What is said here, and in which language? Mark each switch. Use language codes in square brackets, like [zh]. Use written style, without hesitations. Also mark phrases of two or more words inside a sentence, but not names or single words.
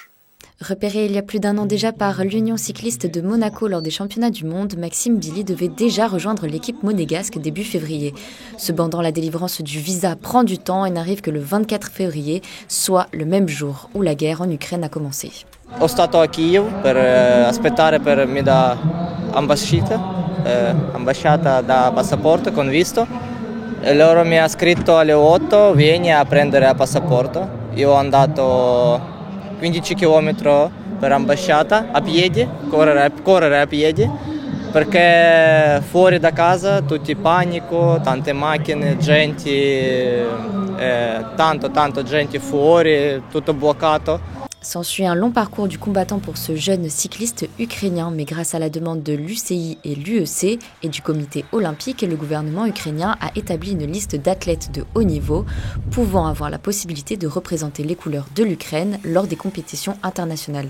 [fr] Repéré il y a plus d'un an déjà par l'Union cycliste de Monaco lors des championnats du monde, Maxime Billy devait déjà rejoindre l'équipe monégasque début février. Cependant, la délivrance du visa prend du temps et n'arrive que le 24 février, soit le même jour où la guerre en Ukraine a commencé. [it] Ho stato a Kiev per aspettare per mi da ambasciata da passaporto con visto. E loro mi ha scritto alle 8, vieni a prendere il passaporto. Io ho andato 15 km per ambasciata a piedi, correre a piedi, perché fuori da casa tutti panico, tante macchine, tanto gente fuori, tutto bloccato. [fr] S'ensuit un long parcours du combattant pour ce jeune cycliste ukrainien, mais grâce à la demande de l'UCI et l'UEC et du comité olympique, le gouvernement ukrainien a établi une liste d'athlètes de haut niveau pouvant avoir la possibilité de représenter les couleurs de l'Ukraine lors des compétitions internationales.